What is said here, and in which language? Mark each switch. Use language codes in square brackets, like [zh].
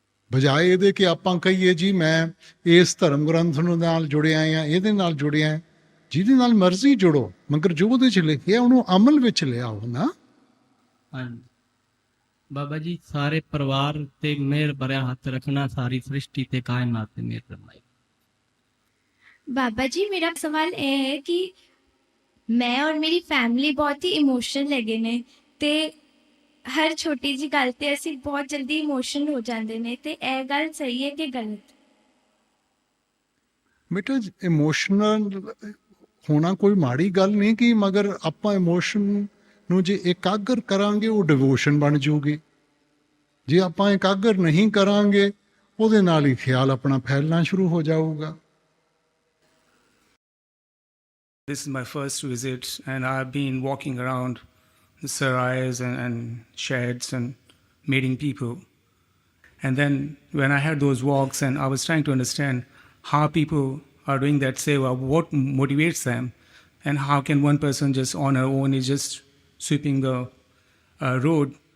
[pa] ਬਜਾਏ ਇਹਦੇ ਕਿ ਆਪਾਂ ਕਹੀਏ ਜੀ ਮੈਂ ਇਸ ਧਰਮ ਗ੍ਰੰਥ ਨੂੰ ਨਾਲ ਜੁੜਿਆ ਜਾਂ ਇਹਦੇ ਨਾਲ ਜੁੜਿਆ। ਜਿਹਦੇ ਨਾਲ ਮਰਜ਼ੀ ਜੁੜੋ, ਮਗਰ ਜੋ ਉਹਦੇ 'ਚ ਲਿਖਿਆ ਉਹਨੂੰ ਅਮਲ ਵਿੱਚ ਲਿਆਓ ਨਾ। ਹਾਂਜੀ ਬਾਬਾ ਜੀ, ਸਾਰੇ ਪਰਿਵਾਰ ਤੇ ਮਿਹਰ ਭਰਿਆ ਹੱਥ ਰੱਖਣਾ, ਸਾਰੀ ਸ੍ਰਿਸ਼ਟੀ ਤੇ ਕਾਇਨਾਤ ਤੇ ਮਿਹਰ ਕਰਨਾ। बाबा जी मेरा सवाल ये है कि मैं और मेरी फैमिली बहुत ही इमोशनल हैगे ने ते हर छोटी जी गल ते असीं बहुत जल्दी इमोशनल हो जाते ने ते यह गल सही है कि गलत? ਬੇਟਾ ਇਮੋਸ਼ਨਲ ਹੋਣਾ ਕੋਈ ਮਾੜੀ ਗੱਲ ਨਹੀਂ ਕਿ, ਮਗਰ ਆਪਾਂ ਇਮੋਸ਼ਨ ਨੂੰ ਜੇ ਇਕਾਗਰ ਕਰਾਂਗੇ ਉਹ ਡਿਵੋਸ਼ਨ ਬਣ ਜਾਊਗੀ। ਜੇ ਆਪਾਂ ਇਕਾਗਰ ਨਹੀਂ ਕਰਾਂਗੇ ਉਹਦੇ ਨਾਲ ਹੀ ਖਿਆਲ ਆਪਣਾ ਫੈਲਣਾ ਸ਼ੁਰੂ ਹੋ ਜਾਊਗਾ। [en] This is my first visit, and I've been walking around the sarais and sheds and meeting people. And then when I had those walks and I was trying to understand how people are doing that seva, what motivates them, and how can one person just on her own is just sweeping the road.